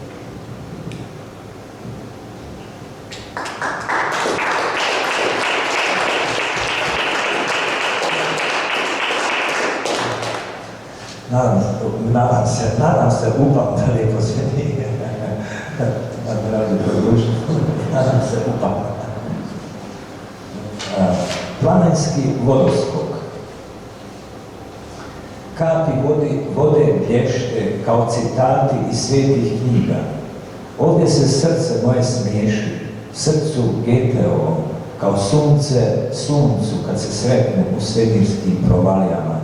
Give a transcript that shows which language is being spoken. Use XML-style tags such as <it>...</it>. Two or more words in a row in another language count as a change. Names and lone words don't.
<hr>Nadam se,</hr> <sl>upam, da lepo zveni.</sl> <hr>Nadam se, upam.</hr> <bs>Planinski vodoskok. Kapi vode blješte kao citati iz svetih knjiga. Ovdje se srce moje smiješi, srcu Goetheovom, kao sunce suncu kad se sretne u svemirskim provalijama.</bs>